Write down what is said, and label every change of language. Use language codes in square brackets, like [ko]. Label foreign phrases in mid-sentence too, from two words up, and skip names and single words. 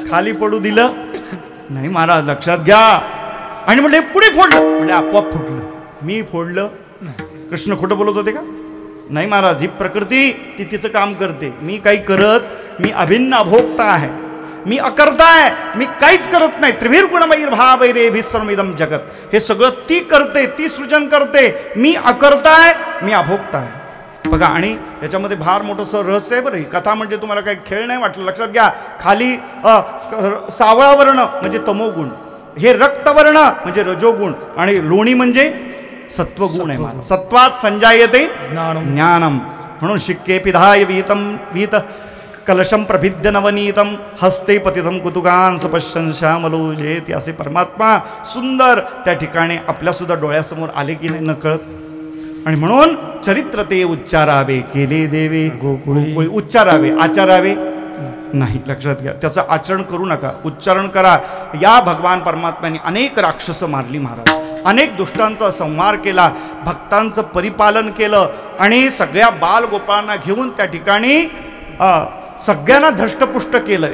[mr] खाली पडू दिलं नाही महाराज, लक्षात घ्या. आणि म्हणले पुढे फोडलं, म्हणजे आपोआप फुटलं. मी फोडलं? कृष्ण खोटं बोलत होते का? नाही महाराज, ही प्रकृती ती तिचं काम करते. मी काही करत, मी अभिन्न अभोक्ता आहे, मी अकर्ता आहे, मी काहीच करत नाही. [sa] त्रिभीर गुणमयीर भावैरेभिः सर्वमिदं जगत. [mr] हे सगळं ती करते, ती सृजन करते. मी अकर्ता आहे, मी अभोक्ता आहे. बघा, आणि याच्यामध्ये फार मोठं रहस्य आहे बरं. ही कथा म्हणजे तुम्हाला काही खेळ नाही वाटलं. लक्षात घ्या. खाली सावळा वर्ण म्हणजे तमोगुण, हे रक्तवर्ण म्हणजे रजोगुण, आणि लोणी म्हणजे सत्वगुण आहे. [sa] सत्वात संजायते ज्ञानम. म्हणून शिक्के पिधाय वीत कलशम प्रभिद्य नवनीतम हस्ते पतितम कुतुकांस पश्यन् श्यामलो जयति. [mr] असे परमात्मा सुंदर त्या ठिकाणी आपल्यासुद्धा डोळ्यासमोर आले की नाही नकळत. आणि म्हणून चरित्र ते उच्चारावे, केले देवे गोकुळी. उच्चारावे, आचारावे नाही. लक्षात घ्या, त्याचं आचरण करू नका, उच्चारण करा. या भगवान परमात्म्याने अनेक राक्षस मारली महाराज, अनेक दुष्टांचा संहार केला, भक्तांचं परिपालन केलं, आणि सगळ्या बालगोपाळांना घेऊन त्या ठिकाणी सगळ्यांना धष्टपुष्ट केलं.